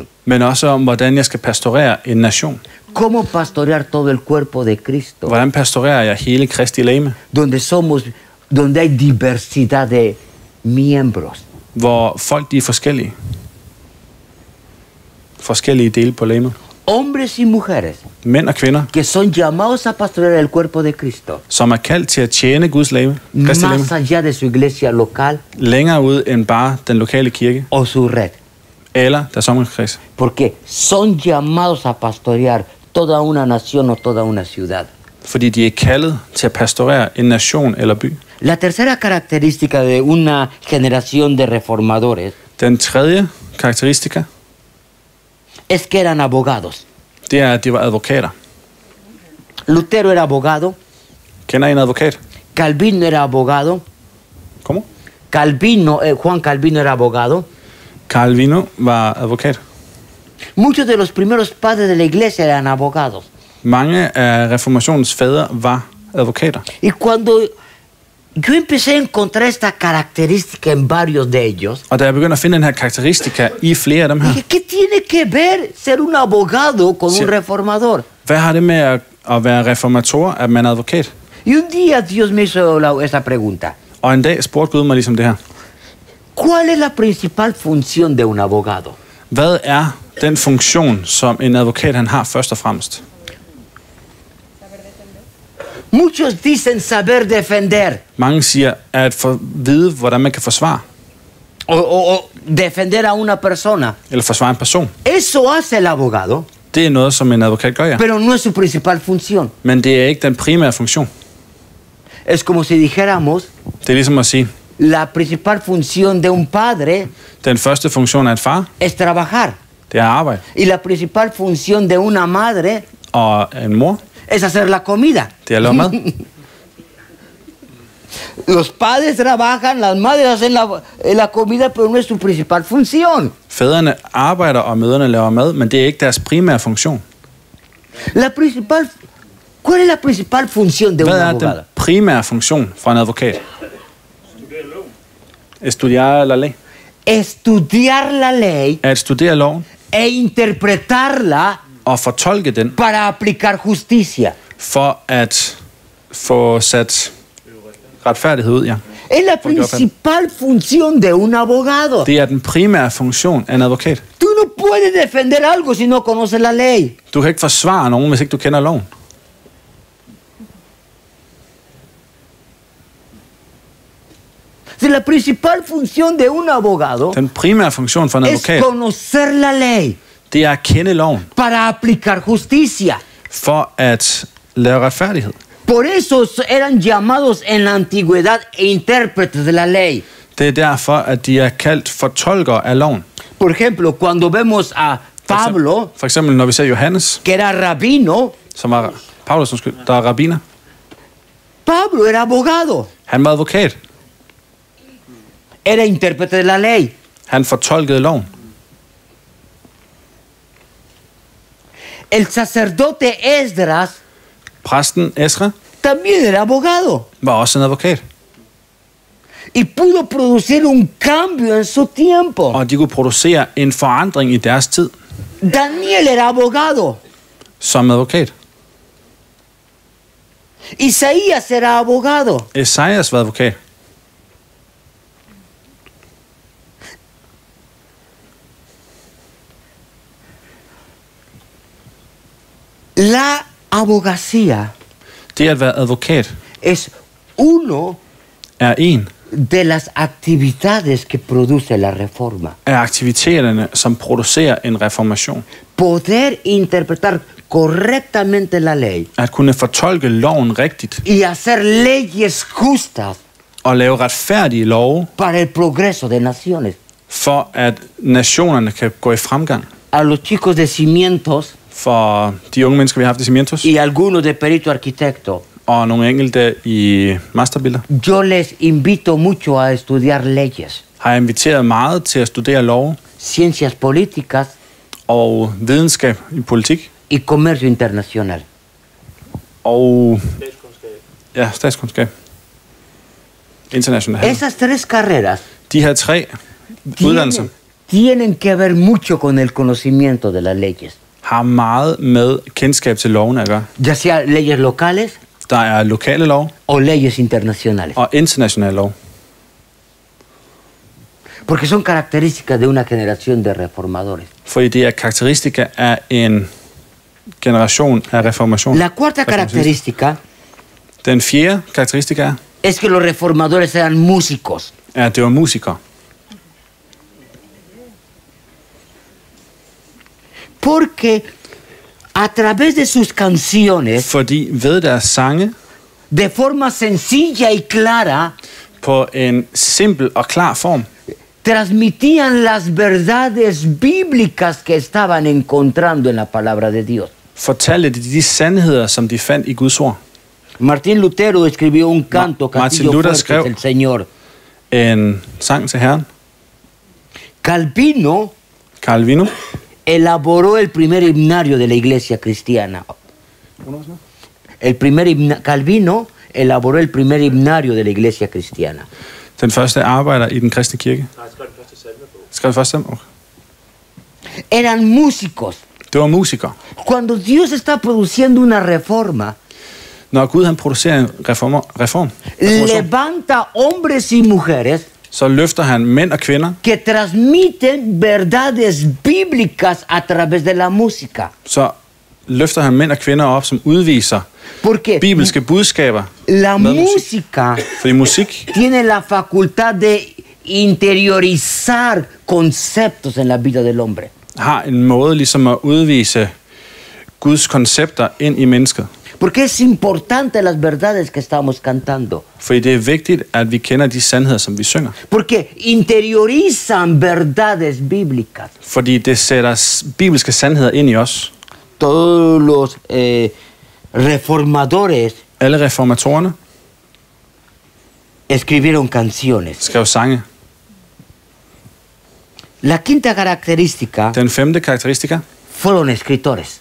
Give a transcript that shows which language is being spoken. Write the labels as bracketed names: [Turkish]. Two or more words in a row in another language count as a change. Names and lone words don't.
[Danish] men også om, hvordan jeg skal pastorere en nation. [Spanish] Cómo pastorear todo el cuerpo de Cristo, [Danish] Hvordan pastorerer jeg hele Kristi legeme, [Spanish] donde hay diversidad de miembros. [Danish] hvor folk de er forskellige. Forskellige dele på legemet. [Spanish] Hombres y mujeres [Danish] Mænd og kvinder, [Spanish] que son llamados a pastorear el cuerpo de Cristo, [Danish] som er kaldt til at tjene Guds legeme, Kristi legeme, [Spanish] más allá de su iglesia local [Danish] længere ud end bare den lokale kirke [Spanish] o su red. [Danish] eller deres omgangskreds. [Spanish] Porque son llamados a pastorear toda una nación o toda una ciudad. [Danish] Fordi de er kaldet til at pastorere en nation eller by. [Spanish] La tercera característica de una generación de reformadores [Danish] Den tredje karakteristika, [Spanish] es que eran abogados. [Danish] det er, at de var advokater. [Spanish] Lutero era abogado, [Danish] Kender I en advokat? [Spanish] Calvino era abogado, [Danish] Kommer? [Spanish] Juan Calvino era abogado. [Danish] Calvino var advokat. [Spanish] Muchos de los primeros padres de la iglesia eran abogados. [Danish] Mange af reformationens fædre var advokater. [Spanish] Y cuando yo empecé a encontrar esta característica en varios de ellos. [Danish] Og da jeg begyndte at finde den her karakteristika i flere af dem her, [Spanish] Dije, ¿qué tiene que ver ser un abogado con Sí. un reformador? [Danish] hvad har det med at være reformator, at man er advokat? [Spanish] Y un día Dios me hizo esta pregunta. [Danish] Og en dag spurgte Gud mig ligesom det her. [Spanish] ¿Cuál es la principal función de un abogado? [Danish] Hvad er den funktion, som en advokat han har først og fremmest? [Spanish] Muchos dicen saber defender [Danish] Mange siger, at vide, hvordan man kan forsvare, [Spanish] o defender a una persona. [Danish] eller forsvare en person. [Spanish] Eso hace el abogado, [Danish] Det er noget, som en advokat gør, ja. [Spanish] pero no es su principal función. [Danish] Men det er ikke den primære funktion. [Spanish] Es como si dijéramos, [Danish] Det er ligesom at sige, [Spanish] la principal función de un padre [Danish] den første funktion af et far, [Spanish] es trabajar. [Danish] det er at arbejde. [Spanish] Y la principal función de una madre [Danish] Og en mor, [Spanish] es hacer la comida. [Danish] det er at lave mad. [Spanish] Los padres trabajan, las madres hacen la comida, pero no es su principal función. [Danish] Fædrene arbejder, og mødrene laver mad, men det er ikke deres primære funktion. [Spanish] ¿Cuál es la principal función de un [Danish] Hvad er den [Spanish] abogado? [Danish] primære funktion for en advokat? [Spanish] Estudiar la ley. Estudiar la ley [Danish] At studere loven [Spanish] e interpretarla [Danish] og fortolke den, [Spanish] para aplicar justicia. [Danish] for at få sat retfærdighed ud, ja. [Spanish] Es la principal función de un abogado. [Danish] Det er den primære funktion af en advokat. [Spanish] Tú no puedes defender algo si no conoces la ley. [Danish] Du kan ikke forsvare nogen, hvis ikke du kender loven. [Spanish] La principal función de un abogado [Danish] Den primære funktion for en [Spanish] es [Danish] advokat, [Spanish] conocer la ley [Danish] det er at kende loven, [Spanish] para aplicar justicia. [Danish] for at lave retfærdighed. [Spanish] Por eso eran llamados en la antigüedad intérpretes de la ley. [Danish] Det er derfor, at de er kaldt fortolkere af loven. [Spanish] Por ejemplo, cuando vemos a Pablo, [Danish] For eksempel, når vi ser Johannes, [Spanish] que era rabino, [Danish] som var Paulus, der er rabbiner. [Spanish] Pablo era abogado, [Danish] Han var advokat. [Spanish] era intérprete de la ley. [Danish] Han fortolkede loven. [Spanish] El sacerdote Esdras [Danish] Præsten Esra [Spanish] también era abogado [Danish] var også en advokat. [Spanish] y pudo producir un cambio en su tiempo. [Danish] Og de kunne producere en forandring i deres tid [Spanish] Daniel era abogado, [Danish] som advokat. [Spanish] Isaías era abogado. [Danish] Esajas var advokat. [Spanish] La abogacía [Danish] Det at være advokat [Spanish] es uno [Danish] er en [Spanish] de las actividades que produce la reforma. [Danish] af aktiviteterne, som producerer en reformation. [Spanish] Poder interpretar correctamente la ley [Danish] At kunne fortolke loven rigtigt [Spanish] y hacer leyes justas [Danish] og lave retfærdige love, [Spanish] para el progreso de naciones. [Danish] for at nationerne kan gå i fremgang. [Spanish] A los chicos de Cimientos [Danish] For de unge mennesker, vi har haft i Cimientos, [Spanish] y algunos de Perito Arquitecto, [Danish] og nogle enkelte i masterbilder, [Spanish] yo les invito mucho a estudiar leyes, [Danish] har jeg inviteret meget til at studere love [Spanish] ciencias políticas [Danish] og videnskab i politik [Spanish] y comercio internacional. [Danish] og statskundskab. International handel. [Spanish] Esas tres carreras [Danish] De her tre uddannelser [Spanish] tienen que ver mucho con el conocimiento de las leyes, [Danish] har meget med kendskab til lovene at gøre. [Spanish] ya sea leyes locales [Danish] Der er lokale lov [Spanish] o leyes internacionales, [Danish] og internationale lov. [Spanish] porque son características de una generación de reformadores. [Danish] Fordi det er karakteristika af en generation af reformation. [Spanish] La cuarta característica [Danish] Den fjerde karakteristika [Spanish] es que los reformadores eran músicos. [Danish] er, at det var musikere. [Spanish] Porque a través de sus canciones, [Danish] Fordi ved deres sange, [Spanish] de forma sencilla y clara, [Danish] på en simpel og klar form, [Spanish] transmitían las verdades bíblicas que estaban encontrando en la palabra de Dios. [Danish] fortalte de sandheder, som de fandt i Guds ord. [Spanish] Martín Lutero escribió un canto, [Danish] Martin [Spanish] Castillo [Danish] Luther [Spanish] Fuerte [Danish] skrev- [Spanish] del Señor. [Danish] En sang til Herren. [Spanish] Calvino [Danish] Calvino. [Spanish] elaboró el primer himnario de la iglesia cristiana. Calvino elaboró el primer himnario de la iglesia cristiana. [Danish] Den første arbejder i den kristne kirke. Skrev første salme? Okay. [Spanish] Eran músicos. [Danish] Det var musikere. [Spanish] Cuando Dios está produciendo una reforma, [Danish] Når Gud han producerer en reformation, [Spanish] levanta hombres y mujeres [Danish] så løfter han mænd og kvinder, [Spanish] que transmiten verdades bíblicas a través de la música. [Danish] så løfter han mænd og kvinder op, som udviser [Spanish] Porque [Danish] bibelske budskaber [Spanish] la [Danish] med musik. [Spanish] música [Danish] Fordi musik [Spanish] tiene la facultad de interiorizar conceptos en la vida del hombre. [Danish] har en måde ligesom at udvise Guds koncepter ind i mennesket. [Spanish] Porque es importante las verdades que estamos cantando. [Danish] Fordi det er vigtigt, at vi kender de sandheder, som vi synger. [Spanish] Porque interiorizan verdades bíblicas. [Danish] Fordi det sætter bibelske sandheder ind i os. [Spanish] Todos los reformadores [Danish] Alle reformatorerne [Spanish] escribieron canciones. [Danish] skrev sange. [Spanish] La quinta característica [Danish] Den femte karakteristika, [Spanish] fueron escritores.